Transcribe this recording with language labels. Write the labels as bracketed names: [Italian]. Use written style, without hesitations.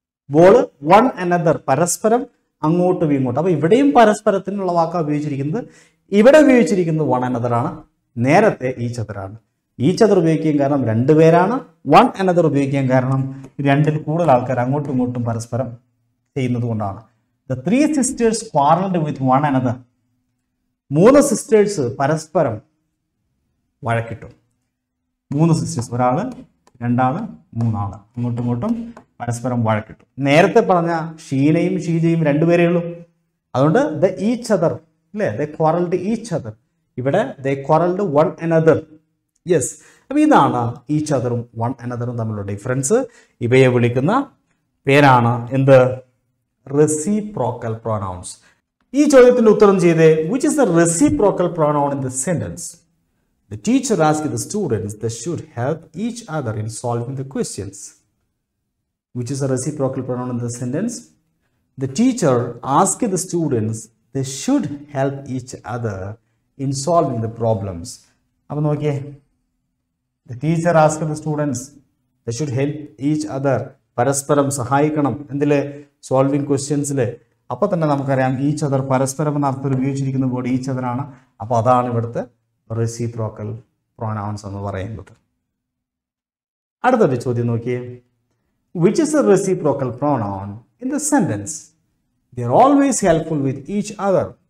[Malayalam] Ball one another, പരസ്പരം അങ്ങോട്ടും ഇങ്ങോട്ടും. അപ്പൊ ഇവിടെയും പരസ്പരത്തിനുള്ള വാക്കാണ് ഉപയോഗിച്ചിരിക്കുന്നത്. ഇവിടെ ഉപയോഗിച്ചിരിക്കുന്നത് വൺ അനദർ ആണ്, നേരത്തെ ഈച്ച് അതർ ആണ്. ഈച്ച് അതർ ഉപയോഗിക്കാൻ കാരണം രണ്ടുപേരാണ്. വൺ അനദർ ഉപയോഗിക്കാൻ കാരണം രണ്ടിൽ കൂടുതൽ ആൾക്കാർ അങ്ങോട്ടും ഇങ്ങോട്ടും പരസ്പരം ചെയ്യുന്നത് കൊണ്ടാണ്. [English] The three sisters quarreled with one another. [Malayalam] മൂന്ന് സിസ്റ്റേഴ്സ് പരസ്പരം വഴക്കിട്ടു. മൂന്ന് സിസ്റ്റേഴ്സ്, ഒരാള്, രണ്ടാള്, മൂന്നാള്, അങ്ങോട്ടും ഇങ്ങോട്ടും പരസ്പരം വഴക്കിട്ടു. നേരത്തെ പറഞ്ഞ ഷീനയും ഷീജയും രണ്ടുപേരേ ഉള്ളൂ. അതുകൊണ്ട് ദ ഈച്ച് അതർ അല്ലേ, [English] The quarrelled each other. [Malayalam] ഇവിടെ [English] The quarrelled one another. [Malayalam] യെസ്. അപ്പൊ ഇതാണ് ഈച്ച് അതറും വൺ അനദറും തമ്മിലുള്ള ഡിഫറൻസ്. ഇവയെ വിളിക്കുന്ന പേരാണ് എന്ത്? Reciprocal pronounce. ഈ ചോദ്യത്തിന്റെ ഉത്തരം ചെയ്തേ. [English] Which is the reciprocal pronoun in the sentence? The teacher asked the students they should help each other in solving the questions. Which is a reciprocal pronoun in the sentence? The teacher asked the students they should help each other in solving the problems. [Malayalam] അപ്പോൾ നോക്കിയേ, [English] the teacher asked the students they should help each other. [Malayalam] പരസ്പരം സഹായിക്കണം എന്തില്? Solving ക്വസ്റ്റ്യൻസില്. അപ്പോൾ തന്നെ നമുക്കറിയാം each other പരസ്പരം എന്ന അർത്ഥത്തിൽ ഉപയോഗിച്ചിരിക്കുന്ന വേർഡ് ഈച്ച് അതർ ആണ്. അപ്പോൾ അതാണ് ഇവിടുത്തെ റെസിപ്രോക്കൽ പ്രൊനൗൺസ് എന്ന് പറയുന്നത്. അടുത്തൊരു ചോദ്യം നോക്കിയേ. [English] Which is a reciprocal pronoun in the sentence? They are always helpful with each other.